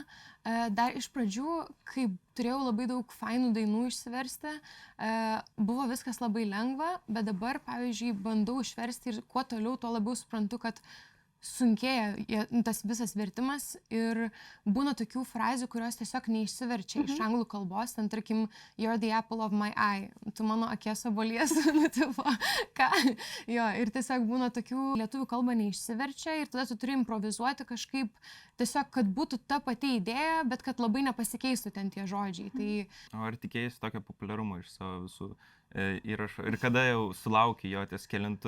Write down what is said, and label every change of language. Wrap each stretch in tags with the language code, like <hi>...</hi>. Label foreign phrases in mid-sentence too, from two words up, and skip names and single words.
<lt>Dar iš pradžių, kai turėjau labai daug fainų dainų išsiversti, buvo viskas labai lengva, bet dabar, pavyzdžiui, bandau išversti ir kuo toliau, tuo labiau suprantu, kad sunkėja tas visas vertimas ir būna tokių frazių, kurios tiesiog neišsiverčia iš anglų kalbos, ten tarkim,</lt> <en>you're the apple of my eye,</en> <lt>tu mano akies obuolies, ką? Jo, ir tiesiog būna tokių lietuvių kalba neišsiverčia ir tada tu turi improvizuoti kažkaip, tiesiog, kad būtų ta pati idėja, bet kad labai nepasikeistų ten tie žodžiai. Tai... O ar tikėjai tokio populiarumo iš savo visų įrašų ir kada jau sulauki jo ties kelintų?</lt>